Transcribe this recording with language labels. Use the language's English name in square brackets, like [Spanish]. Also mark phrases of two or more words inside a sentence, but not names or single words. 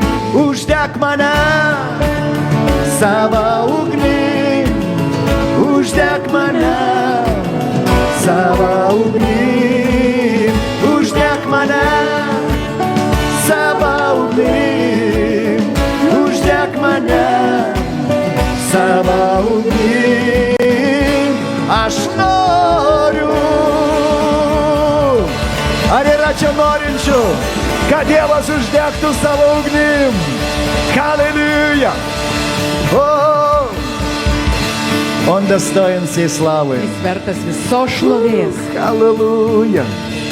[Lithuanian] Uždek mane savo ugnim, uždek mane savo ugnim, uždek mane savo ugnim, uždek mane savo ugnim. Aš noriu. Ar yra čia norinčių, kad Dievas uždegtų savo ugnim? Halleluja! [Russian] Он достоин всей славы. [Lithuanian] Jis vertas visos šlovės. Halleluja!